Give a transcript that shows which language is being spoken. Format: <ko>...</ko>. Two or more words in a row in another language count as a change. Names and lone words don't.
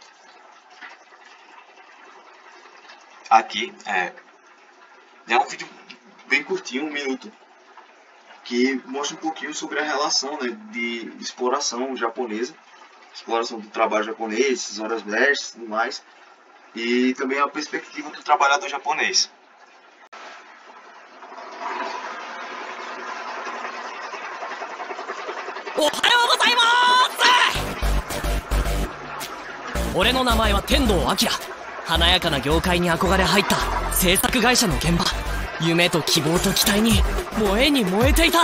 <pt>Aqui é um vídeo bem curtinho, 1 minuto, que mostra um pouquinho sobre a relação de exploração japonesa, exploração do trabalho japonês, horas extras e tudo mais, e também a perspectiva do trabalhador japonês.</pt> <ja>おはようございます。俺の名前は天童明。華やかな業界に憧れ入った制作会社の現場、夢と希望と期待に燃えに燃えていた。</ja>